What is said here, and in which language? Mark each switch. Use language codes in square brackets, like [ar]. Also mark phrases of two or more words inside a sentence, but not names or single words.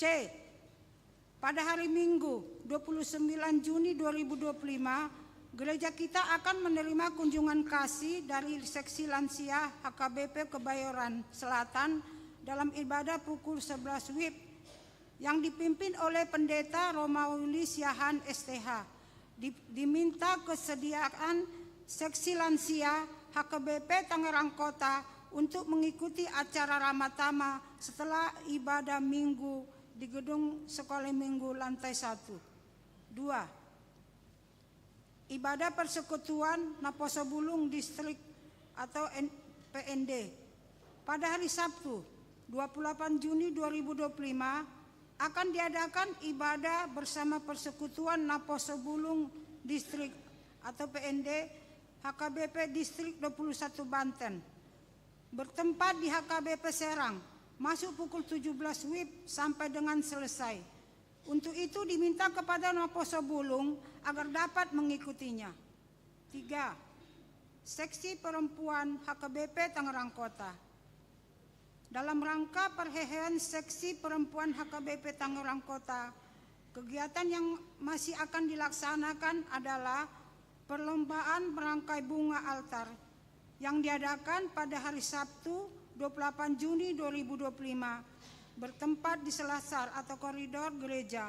[id] Pada hari Minggu 29 Juni 2025, gereja kita akan menerima kunjungan kasih dari seksi lansia HKBP Kebayoran Selatan dalam ibadah pukul 11 WIB yang dipimpin oleh Pendeta Romauli Siahan STH. Diminta kesediaan seksi lansia HKBP Tangerang Kota untuk mengikuti acara Ramatama setelah ibadah minggu di gedung sekolah minggu lantai 1. 2. Ibadah persekutuan Naposo Bulung Distrik atau PND. Pada hari Sabtu 28 Juni 2025 akan diadakan ibadah bersama persekutuan Naposo Bulung Distrik atau PND HKBP Distrik 21 Banten. Bertempat di HKBP Serang, masuk pukul 17 WIB sampai dengan selesai. Untuk itu diminta kepada Maposo Bulung agar dapat mengikutinya. 3. Seksi Perempuan HKBP Tangerang Kota. Dalam rangka perhelatan Seksi Perempuan HKBP Tangerang Kota, kegiatan yang masih akan dilaksanakan adalah perlombaan merangkai bunga altar yang diadakan pada hari Sabtu 28 Juni 2025 bertempat di Selasar atau koridor gereja.